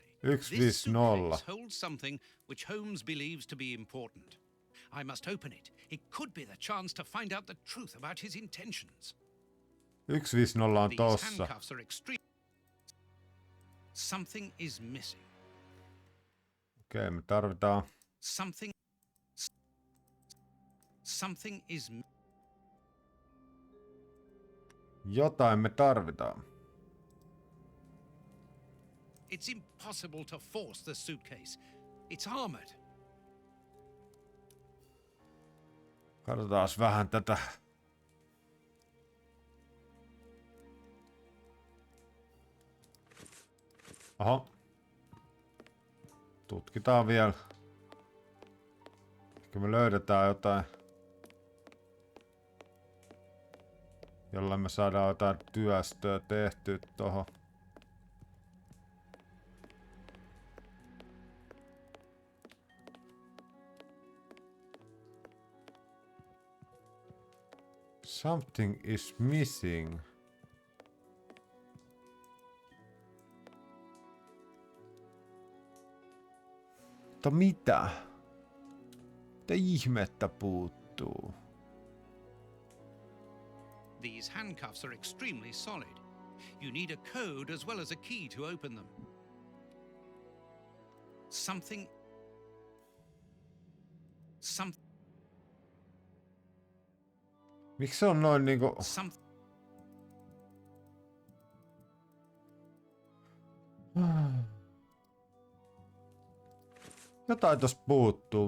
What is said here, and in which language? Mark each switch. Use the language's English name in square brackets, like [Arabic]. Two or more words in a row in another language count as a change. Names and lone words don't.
[English] 150. this suitcase holds something which Holmes believes to be important. I must open it. It could be the chance to find out the truth about his intentions. [Finnish] 150 on [English] These [Finnish] tossa. [English] handcuffs are extreme. Something is missing. [Finnish] Okei, me tarvitaan. [English] Something is. [Finnish] Jotain me tarvitaan. [English] It's impossible to force the suitcase. It's armored. [Finnish] Katsotaan vähän tätä. Oho. Tutkitaan vielä. Ehkä me löydetään jotain. Jolla me saadaan jotain työstöä tehtyä tohon. [English] Something is missing. [Finnish] Mutta mitä? Mitä ihmettä puuttuu? [English] These handcuffs are extremely solid. You need a code as well as a key to open them. Something. [Finnish] Miksi se on noin niinku... Jotain tossa puuttuu.